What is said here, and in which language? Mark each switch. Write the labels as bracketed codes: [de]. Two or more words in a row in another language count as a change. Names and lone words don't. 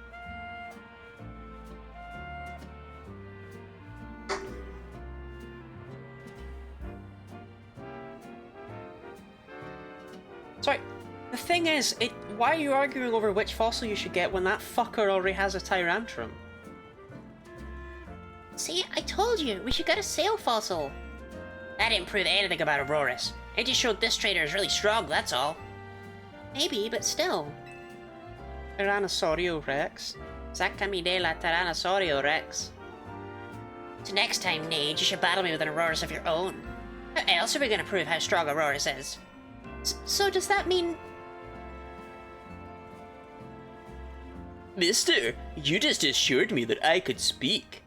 [en] Sorry, the thing is, why are you arguing over which fossil you should get when that fucker already has a Tyrantrum? See, I told you, we should get a sail fossil. That didn't prove anything about Auroras. It just showed this trainer is really strong, that's all. Maybe, but still. [es] Tyrannosaurio Rex? Sácame de la Tyrannosaurio Rex. [en] So next time, Nage, you should battle me with an Auroras of your own. How else are we gonna prove how strong Auroras is? So does that mean... Mister, you just assured me that I could speak.